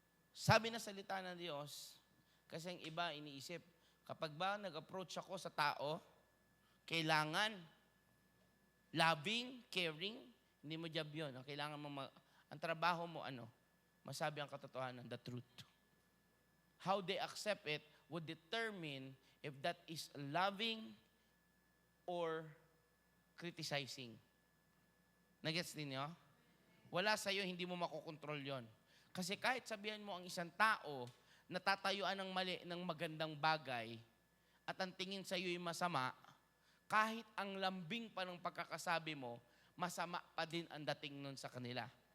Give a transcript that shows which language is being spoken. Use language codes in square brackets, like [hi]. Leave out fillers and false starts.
[tl] Sabi na salita ng Diyos, kasi ang iba iniisip, kapag ba nag-approach ako sa tao, kailangan [en] loving, caring, [tl] hindi mo job yun. Kailangan mo, ang trabaho mo, masabi ang katotohanan, [en] the truth. How they accept it would determine if that is loving or criticizing. [tl] Nagets din nyo? Wala sa'yo, hindi mo makokontrol yon. Kasi kahit sabihan mo ang isang tao, natatayuan ng mali ng magandang bagay, at ang tingin sa'yo ay masama, kahit ang lambing pa ng pagkakasabi mo, masama pa din ang dating nun sa kanila.